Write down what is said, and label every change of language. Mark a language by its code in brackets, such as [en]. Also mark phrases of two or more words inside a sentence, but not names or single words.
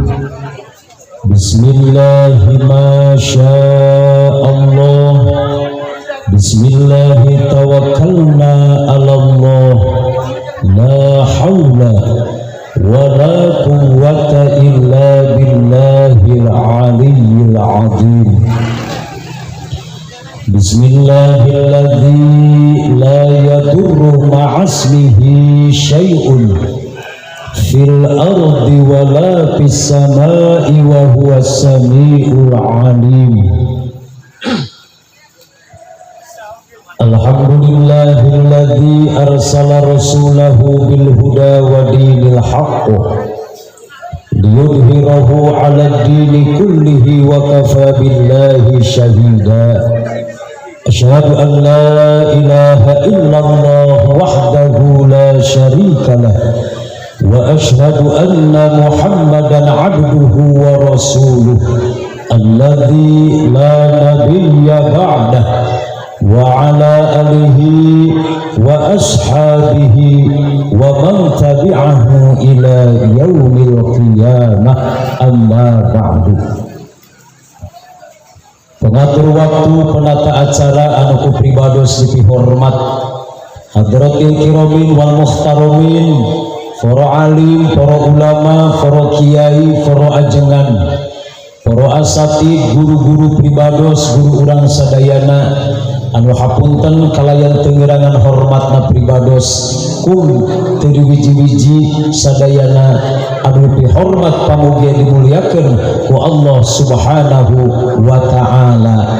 [ar] بسم الله ما شاء الله. بسم الله توكلنا على الله. لا حول ولا قوة إلا بالله العلي العظيم. بسم الله الذي لا يضر مع اسمه شيء في الأرض ولا في السماء وهو السميع العليم. الحمد لله الذي أرسل رسوله بالهدى ودين الحق ليظهره على الدين كله وكفى بالله شهيدا. أشهد أن لا إله إلا الله وحده لا شريك له وأشهد أن محمدا عبده ورسوله الذي لا نبي بعده وعلى آله وأصحابه ومن تبعه إلى يوم القيامة أما بعد. [su] Pengatur waktu, penata acara anu ku pribados dipihormat [ar] حضرة الكرام و [su] muhtaramin, para alim, para ulama, para kiai, para ajengan, para asatid, guru-guru pribados, guru urang sadayana anu hapunten kalayan tengerangan hormatna pribados kum teu wiji-wiji sadayana anu dihormat pamugia dimuliakeun ku Allah [ar] سبحانه وتعالى.